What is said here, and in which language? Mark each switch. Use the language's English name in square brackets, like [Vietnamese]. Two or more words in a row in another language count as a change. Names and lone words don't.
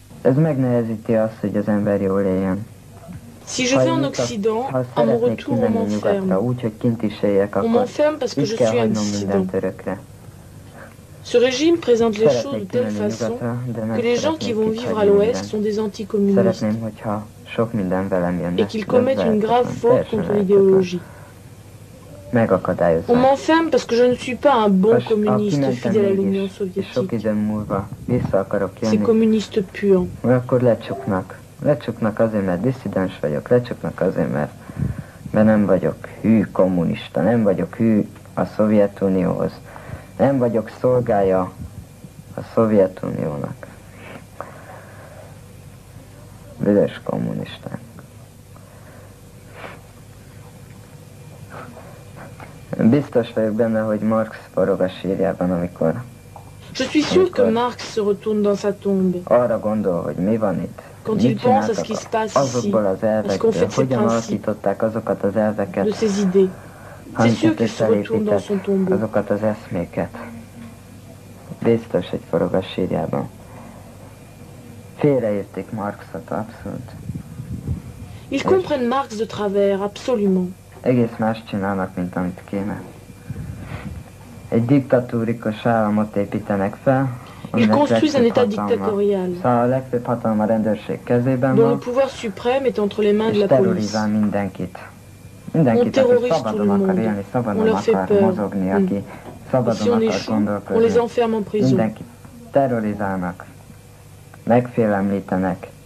[Hungarian] Ez megnehezíti azt, hogy az ember jól éljen. [French] Si je vais en Occident, à mon retour, on m'enferme. On m'enferme parce que je suis un dissident. Ce régime présente les choses de telle façon que les gens qui vont vivre à l'Ouest sont des anticommunistes et qu'ils commettent une grave faute contre l'idéologie. On m'enferme parce que je ne suis pas un bon communiste fidèle à l'Union soviétique. Ces communistes puants. [Hungarian] Lecsuknak azért, mert disszidens vagyok, lecsuknak azért, mert nem vagyok hű kommunista, nem vagyok hű a Szovjetunióhoz, nem vagyok szolgája a Szovjetuniónak. Büdös kommunisták. Biztos vagyok benne, hogy Marx forog a sírjában, amikor... [French] Je suis sûr que Marx se retourne dans sa tombe. [Hungarian] Arra gondol, hogy mi van itt. [French] Quand il pense à ce qui se passe ici, à ce qu'on fait de ses principes, de ses idées, c'est sûr qu'il se retourne dans son tombeau. [Hungarian] Biztos, hogy forog a sírjában. Félreértik Marxot, abszolút. [French] Ils comprennent Marx de travers, absolument. [Hungarian] Egész más csinálnak, mint amit kéne. Egy diktatúrikus államot építenek fel, [French] Ils construisent un État dictatorial, dont le pouvoir suprême est entre les mains de la police. On terrorise tout le monde, on leur fait peur. Et si on échoue, on les enferme en prison. [Hungarian] Terrorizálnak, megfélemlítenek.